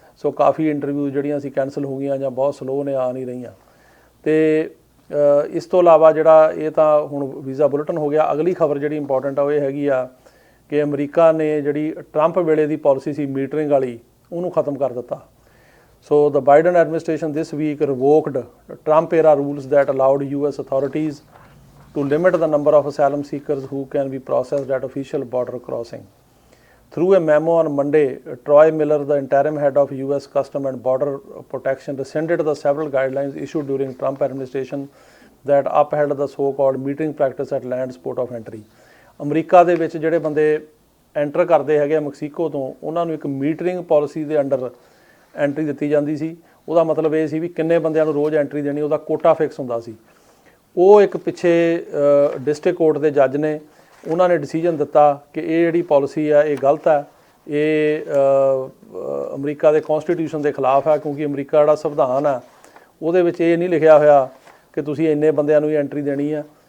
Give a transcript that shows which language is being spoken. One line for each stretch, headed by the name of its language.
Punjabi: ਸੋ ਕਾਫੀ interview ਜਿਹੜੀਆਂ ਸੀ cancel ਹੋ ਗਈਆਂ ਜਾਂ ਬਹੁਤ ਸਲੋ ਨੇ, ਆ ਨਹੀਂ ਰਹੀਆਂ। ਅਤੇ ਇਸ ਤੋਂ ਇਲਾਵਾ ਜਿਹੜਾ ਇਹ ਤਾਂ ਹੁਣ ਵੀਜ਼ਾ ਬੁਲੇਟਿਨ ਹੋ ਗਿਆ। ਅਗਲੀ ਖਬਰ ਜਿਹੜੀ ਇੰਪੋਰਟੈਂਟ ਆ ਉਹ ਇਹ ਹੈਗੀ ਆ ਕਿ ਅਮਰੀਕਾ ਨੇ ਜਿਹੜੀ ਟਰੰਪ ਵੇਲੇ ਦੀ ਪਾਲਿਸੀ ਸੀ ਮੀਟਰਿੰਗ ਵਾਲੀ, ਉਹਨੂੰ ਖਤਮ ਕਰ ਦਿੱਤਾ।
English: So the Biden administration this week revoked Trump era rules that allowed US authorities to limit the number of asylum seekers who can be processed at official border crossing. Through a memo on Monday, Troy Miller, the interim head of US Custom and Border Protection, rescinded the several guidelines issued during Trump administration that upheld the so-called metering practice at land's port of entry.
Punjabi: America ਦੇ ਵਿੱਚ ਜਿਹੜੇ ਬੰਦੇ enter ਕਰਦੇ ਹੈਗੇ Mexico ਤੋਂ, ਉਹਨਾਂ ਨੂੰ ਇੱਕ ਮੀਟਰਿੰਗ ਪਾਲਿਸੀ ਦੇ ਅੰਡਰ ਐਂਟਰੀ ਦਿੱਤੀ ਜਾਂਦੀ ਸੀ। ਉਹਦਾ ਮਤਲਬ ਇਹ ਸੀ ਵੀ ਕਿੰਨੇ ਬੰਦਿਆਂ ਨੂੰ ਰੋਜ਼ ਐਂਟਰੀ ਦੇਣੀ, ਉਹਦਾ ਕੋਟਾ ਫਿਕਸ ਹੁੰਦਾ ਸੀ। ਉਹ ਇੱਕ ਪਿੱਛੇ ਡਿਸਟ੍ਰਿਕਟ ਕੋਰਟ ਦੇ ਜੱਜ ਨੇ, ਉਹਨਾਂ ਨੇ ਡਿਸੀਜਨ ਦਿੱਤਾ ਕਿ ਇਹ ਜਿਹੜੀ ਪਾਲਿਸੀ ਆ ਇਹ ਗਲਤ ਹੈ, ਇਹ ਅਮਰੀਕਾ ਦੇ ਕੌਂਸਟੀਟਿਊਸ਼ਨ ਦੇ ਖਿਲਾਫ ਹੈ, ਕਿਉਂਕਿ ਅਮਰੀਕਾ ਜਿਹੜਾ ਸੰਵਿਧਾਨ ਆ ਉਹਦੇ ਵਿੱਚ ਇਹ ਨਹੀਂ ਲਿਖਿਆ ਹੋਇਆ ਕਿ ਤੁਸੀਂ ਇੰਨੇ ਬੰਦਿਆਂ ਨੂੰ ਹੀ ਐਂਟਰੀ ਦੇਣੀ ਆ।